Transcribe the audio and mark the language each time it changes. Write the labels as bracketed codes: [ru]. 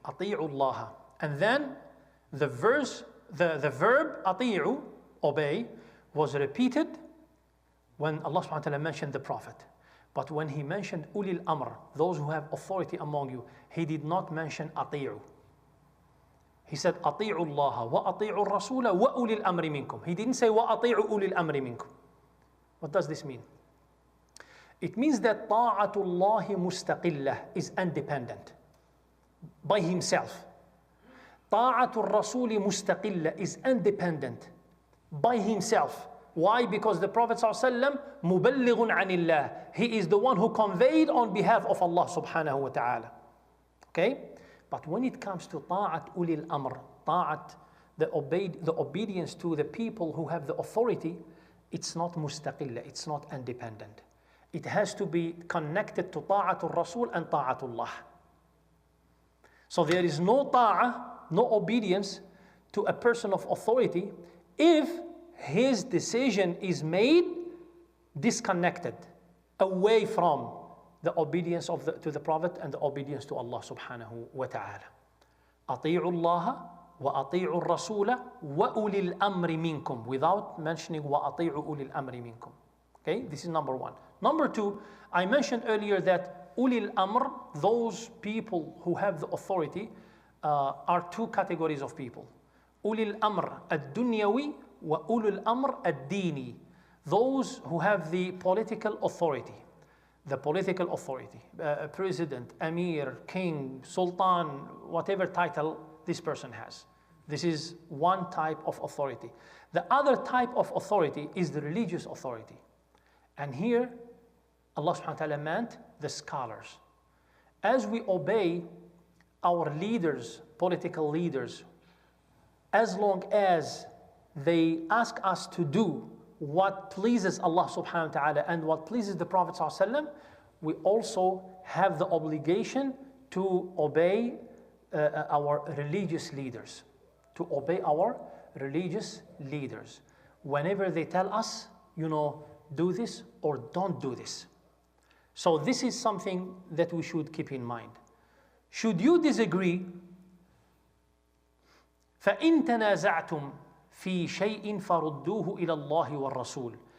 [ar] أطيعوا الله. [en] And then the verb أطيعوا, obey, was repeated when Allah subhanahu wa ta'ala mentioned the Prophet. But when he mentioned ulil amr, those who have authority among you, he did not mention أطيعوا. He said [ar] أطيعوا الله وأطيعوا الرسول وأولي الأمر منكم. [en] He didn't say [ar] وأطيعوا أولي الأمر منكم. [en] What does this mean? It means that [ar] طاعة الله مستقلة [en] is independent by himself. [ar] طاعة الرسول مستقلة [en] is independent by himself. Why? Because the Prophet ﷺ [ar] مبلغ عن الله. [en] He is the one who conveyed on behalf of Allah subhanahu wa ta'ala. Okay? But when it comes to [ar] طاعة أولي الأمر, [en] طاعة, the obedience to the people who have the authority, it's not مستقلة, it's not independent. It has to be connected to طاعة الرسول and طاعة الله. So there is no طاعة, no obedience to a person of authority if his decision is made disconnected, away from the obedience to the Prophet and the obedience to Allah subhanahu wa ta'ala. [ar] أطيعوا الله وأطيعوا الرسول وأولي الأمر منكم, [en] without mentioning [ar] وأطيعوا أولي الأمر منكم. [en] Okay, this is number one. Number two, I mentioned earlier that أولي الأمر, those people who have the authority, are two categories of people. [ar] أولي الأمر الدنيوي وأولي الأمر الديني. [en] Those who have the political authority. The political authority, president, emir, king, sultan, whatever title this person has. This is one type of authority. The other type of authority is the religious authority. And here, Allah subhanahu wa ta'ala meant the scholars. As we obey our leaders, political leaders, as long as they ask us to do what pleases Allah subhanahu wa ta'ala and what pleases the Prophet sallallahu alaihi wasallam, we also have the obligation to obey our religious leaders. To obey our religious leaders. Whenever they tell us, do this or don't do this. So this is something that we should keep in mind. Should you disagree, [ar] فَإِن تَنَازَعْتُمْ في شيء فردوه إلى الله والرسول.